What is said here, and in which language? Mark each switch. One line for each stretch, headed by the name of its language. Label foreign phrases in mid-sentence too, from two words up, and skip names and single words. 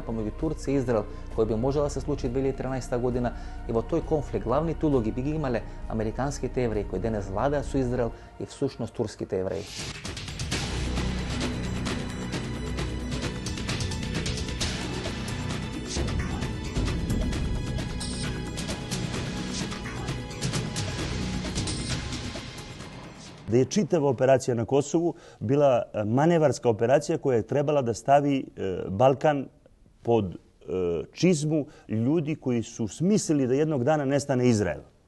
Macedonian: помеѓу Турција и Израел, која би можела да се случи 2013 година, и во тој конфликт главните улоги би ги имале американските евреи кои денес владеат со Израел и всушност турските евреи.
Serbian: Da je čitava operacija na Kosovu bila manevarska operacija koja je trebala da stavi Balkan pod čizmu ljudi koji su smislili da jednog dana nestane Izrael.